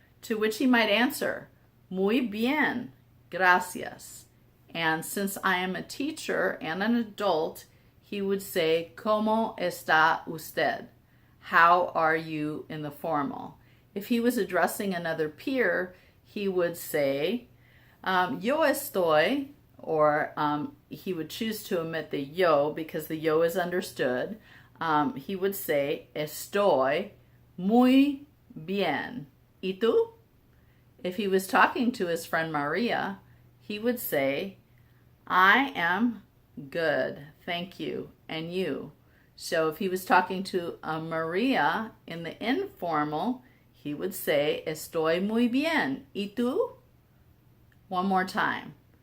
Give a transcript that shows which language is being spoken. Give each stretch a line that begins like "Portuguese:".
English: To which he might answer,
Spanish: muy bien, gracias.
English: And since I am a teacher and an adult, he would say,
Spanish: ¿Cómo está usted?
English: How are you in the formal. If he was addressing another peer, he would say,
Spanish: yo estoy,
English: or he would choose to omit the yo because the yo is understood. He would say,
Spanish: estoy muy bien. ¿Y tú?
English: If he was talking to his friend Maria, he would say, I am good, thank you, and you. So if he was talking to Maria in the informal, he would say,
Spanish: estoy muy bien. ¿Y tú?
English: One more time.